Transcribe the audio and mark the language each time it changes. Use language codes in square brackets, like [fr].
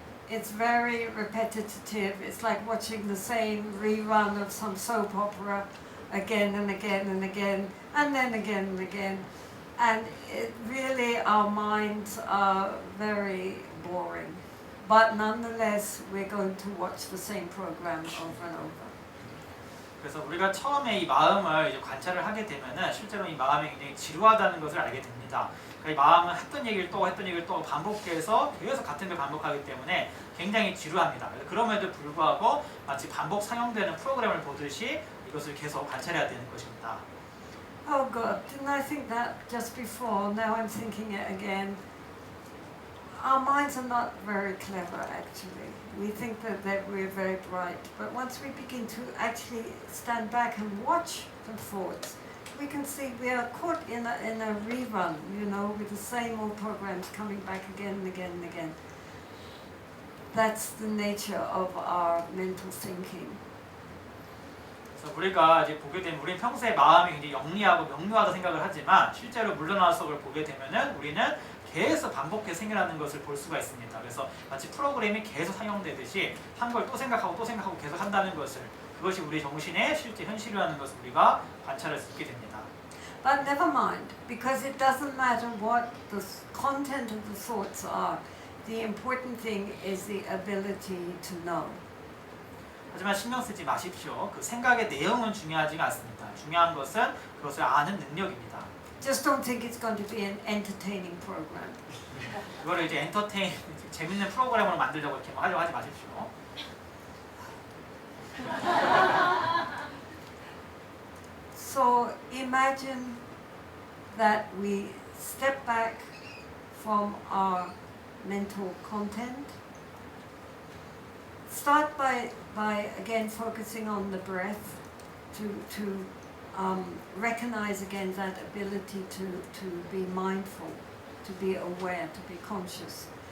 [en] It's very repetitive. It's like watching the same rerun of some soap opera again and again and again and then again and again. And it really, our minds are very boring. But nonetheless, we're going to watch the same program over and over. [ko] 그래서 우리가 처음에 이 마음을 이제 관찰을 하게 되면은 실제로 이 마음이 굉장히 지루하다는 것을 알게 됩니다. 그러니까 이 마음은 했던 얘기를 또 반복해서 계속 같은 걸 반복하기 때문에 굉장히 지루합니다. 그럼에도 불구하고 마치 반복 상영되는 프로그램을 보듯이 이것을 계속 관찰해야 되는 것입니다. [en] Oh God, didn't I think that just before? Now I'm thinking it again. Our minds are not very clever actually. We think that we're very bright, but once we begin to actually stand back and watch the thoughts, we can see we are caught in a rerun, you know, with the same old programs coming back again and again and again. That's the nature of our mental thinking. [ko] 그래서 우리가 이제 보게 되면 우리는 평소에 마음이 굉장히 영리하고 명료하다 생각을 하지만 실제로 물러나서 그걸 보게 되면은 우리는 계속 반복해서 생겨나는 것을 볼 수가 있습니다. 그래서 마치 프로그램이 계속 상영되듯이 한 걸 또 생각하고 계속 한다는 것을 그것이 우리 정신의 실제 현실이라는 것을 우리가 관찰할 수 있게 됩니다. [en] But never mind, because it doesn't matter what the content of the thoughts are. The important thing is the ability to know. [ko] 하지만 신경 쓰지 마십시오. 그 생각의 내용은 중요하지가 않습니다. 중요한 것은 그것을 아는 능력입니다. [en] Just don't think it's going to be an entertaining program. [ko] 그거를 이제 재밌는 프로그램으로 만들려고 이렇게 하려고 하지 마십시오. [en] So imagine that we step back from our mental content. Start by again focusing on the breath to recognize again that ability to be mindful, to be aware, to be conscious.